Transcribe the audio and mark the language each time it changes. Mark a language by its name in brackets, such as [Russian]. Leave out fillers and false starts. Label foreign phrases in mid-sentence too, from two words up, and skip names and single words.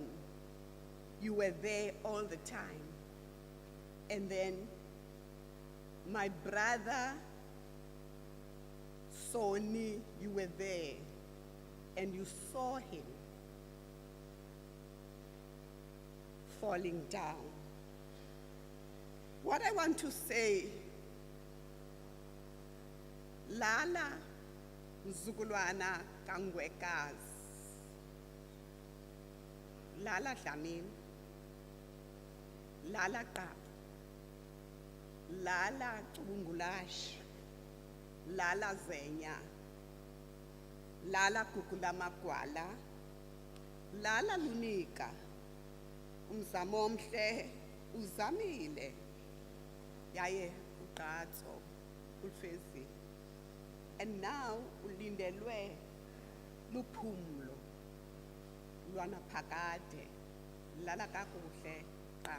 [English] You were there all the time. And then my brother, Soni, you were there, and you saw him falling down. What I want to say, [Xhosa] Lala mzukulwana kangwekazi, Lala Dlamini, Lala Qaba, Lala Cubungulash, Lala Zenya, Lala Kukulamakwala, Lala Lunika, Umzamomhle, Uzamile, Yaye uqatso, ulfezi. [English] And now [Xhosa] ulindelwe luphumlo lwana phakade, lala kakuhle Qaba.